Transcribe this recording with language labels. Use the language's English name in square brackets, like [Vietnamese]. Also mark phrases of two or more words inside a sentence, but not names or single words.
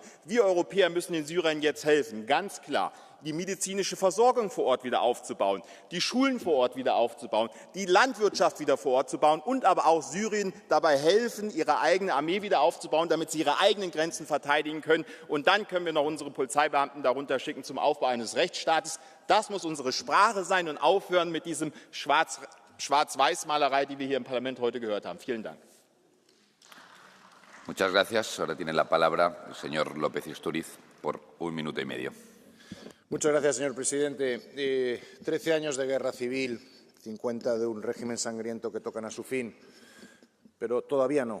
[German] Wir Europäer müssen den Syrern jetzt helfen, ganz klar. Die medizinische Versorgung vor Ort wieder aufzubauen, die Schulen vor Ort wieder aufzubauen, die Landwirtschaft wieder vor Ort zu bauen und aber auch Syrien dabei helfen, ihre eigene Armee wieder aufzubauen, damit sie ihre eigenen Grenzen verteidigen können. Und dann können wir noch unsere Polizeibeamten darunter schicken zum Aufbau eines Rechtsstaates. Das muss unsere Sprache sein und aufhören mit diesem Schwarz-Weiß-Malerei, die wir hier im Parlament heute gehört haben. Vielen Dank. [Spanish] Muchas gracias. Ahora tiene la palabra el señor López Istúriz por 1 minuto y medio. Muchas gracias, señor presidente. 13 años de guerra civil, 50 de un régimen sangriento que tocan a su fin, pero todavía no.